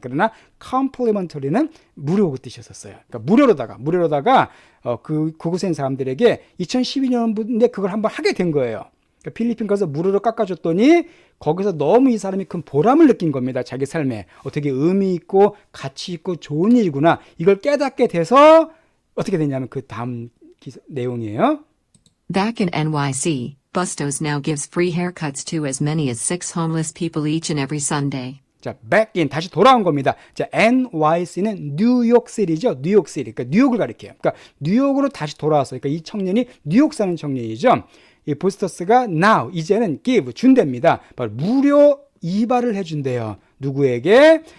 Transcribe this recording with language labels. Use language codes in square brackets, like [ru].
[ko] 그러나 complimentary는 무료 그 뜻이었어요. 그러니까 무료로다가 그곳에 있는 사람들에게 2012년에 그걸 한번 하게 된 거예요. 그러니까 필리핀 가서 무료로 깎아줬더니 거기서 너무 이 사람이 큰 보람을 느낀 겁니다. 자기 삶에 어떻게 의미 있고 가치 있고 좋은 일이구나, 이걸 깨닫게 돼서 어떻게 됐냐면 그 다음 내용이에요. [en] Back in NYC, Bustos now gives free haircuts to as many as 6 homeless people each and every Sunday. [ko] 자, [en] back in [ko] 다시 돌아온 겁니다. 자, NYC는 뉴욕시티죠. 뉴욕시티. 그러니까 뉴욕을 가리켜요. 그러니까 뉴욕으로 다시 돌아와서 그러니까 이 청년이 뉴욕 사는 청년이죠. 이 보스터스가 now 이제는 give 준답니다. 바로 무료 이발을 해준대요. 누구에게?